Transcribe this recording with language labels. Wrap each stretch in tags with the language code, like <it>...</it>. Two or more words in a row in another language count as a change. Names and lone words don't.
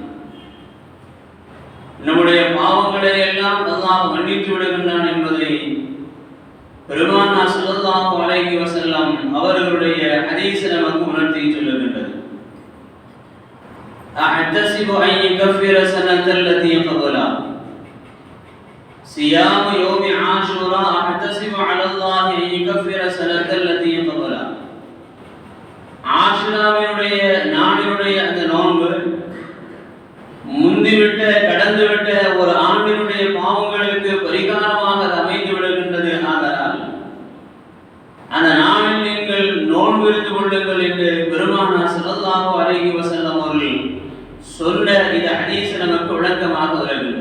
<ta>நம்முடைய பாவங்களை எல்லாம் அல்லாஹ் மன்னித்து விடுகின்றான் என்பதை பெருமானார்</ta> <ar>صلى الله عليه وسلم</ar> <ta>அவர்களுடைய ஹதீஸ் நமக்கு உணர்த்தி சொல்லுகின்றது.</ta> <ar>أحتسب أن يكفر السنة التي قبلها صيام يوم عاشوراء احتسب على الله ان يكفر سنة التي قبلها.</ar> <ta>ஆஷுராவினுடைய நாளினுடைய அந்த நோன்பு முந்திவிட்ட கடந்துவிட்ட ஒரு ஆண்டினுடைய பாவங்களுக்கு பரிகாரமாக அமைந்து விடுகின்றது. ஆதலால் அந்த நாளில் நீங்கள் நோன்பு இருந்து கொள்ளுங்கள் என்று பெருமானார்</ta> <ar>صلى الله عليه وسلم</ar> <ta>அவர்கள் சொன்ன இந்த ஹதீஸ் நமக்கு விளக்கமாக வருகின்றது.</ta>